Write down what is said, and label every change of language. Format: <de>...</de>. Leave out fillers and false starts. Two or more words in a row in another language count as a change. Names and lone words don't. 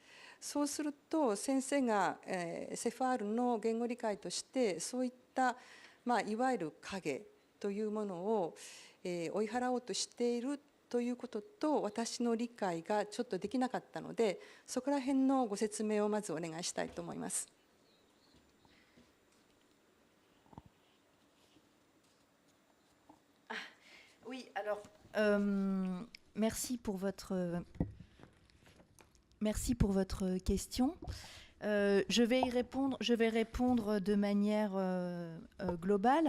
<ja>そうすると先生がセファールの言語理解としてそういった、いわゆる影というものを追い払おうとしているということと、私の理解がちょっとできなかったので、そこら辺のご説明をまずお願いしたいと思います。</ja> <fr>Oui, alors, merci pour votre question. Je vais répondre de manière globale.</fr>